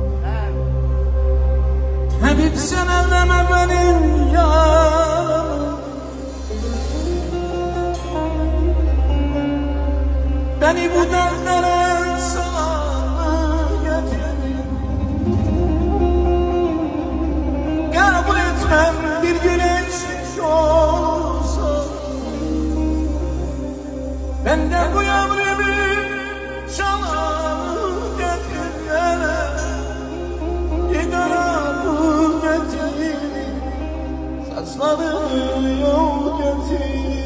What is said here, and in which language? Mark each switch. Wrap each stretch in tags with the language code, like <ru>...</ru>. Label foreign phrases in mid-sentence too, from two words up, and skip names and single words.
<az>Həbib sən əlləmə mənim yarımı, beni bu dərdlərə sana gətirin.</az> <tr>Qəbul etməm bir gün eksik olsa, benden bu ömrümü sana getirene. Gider getir, saçlarını yol getir.</tr>